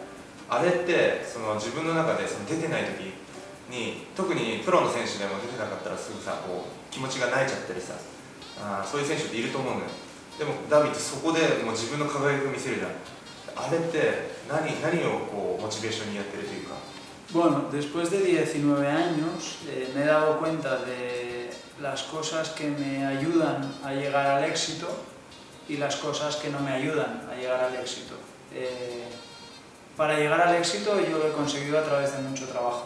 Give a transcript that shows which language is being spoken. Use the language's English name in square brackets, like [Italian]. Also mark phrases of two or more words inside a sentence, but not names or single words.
[Japanese] あれってその自分の中でその出てない時に、特にプロの選手でも出てなかったらすぐさこう気持ちが泣いちゃったりさ、そういう選手っていると思うのよ。でもダビってそこでもう自分の輝きを見せるじゃん。あれって何をこうモチベーションにやってるというか。 [Spanish] Bueno, después de 19 años me he dado cuenta de las cosas que me ayudan a llegar al éxito y las cosas que no me ayudan a llegar al éxito. Para llegar al éxito yo lo he conseguido a través de mucho trabajo.